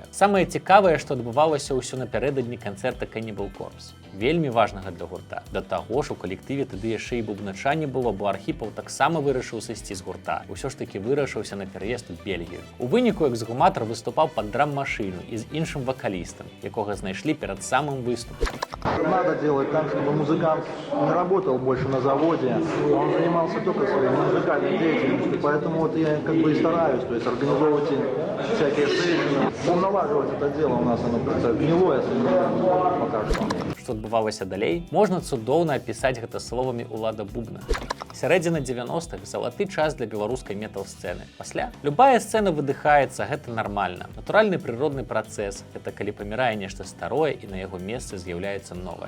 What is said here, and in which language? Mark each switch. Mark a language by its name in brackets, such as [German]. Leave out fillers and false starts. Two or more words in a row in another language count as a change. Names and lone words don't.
[Belarusian] Самае цікавае, што адбывалася ўсё напярэдадні канцэрта Cannibal Corpse. Вельмі важнага для гурта. Да таго ж у калектыве тады яшчэ і бубнача не было, бо Архіпаў таксама вырашыў сысці з гурта. Усё ж такі вырашыўся на пераезд у Бельгію. У выніку эксгуматар выступаў пад драм-машыну і з іншым вакалістам, якога знайшлі перад самым выступам. [Russian] Надо делать так, чтобы музыкант не работал больше на заводе, он занимался только своей музыкальной деятельностью, поэтому вот я как бы и стараюсь, то есть организовывать всякие сейшны, налаживать это дело у нас, оно как-то гнилое пока что. [Belarusian] Што адбывалася далей, можна цудоўна апісаць гэта словамі Улада Бубна. Сярэдзіна 90-х залаты час для беларускай метал-сцэны. Пасля любая сцэна выдыхаецца, гэта нармальна. Натуральны прыродны працэс, гэта калі памірае нешта старое і на яго месцы з'яўляецца новае.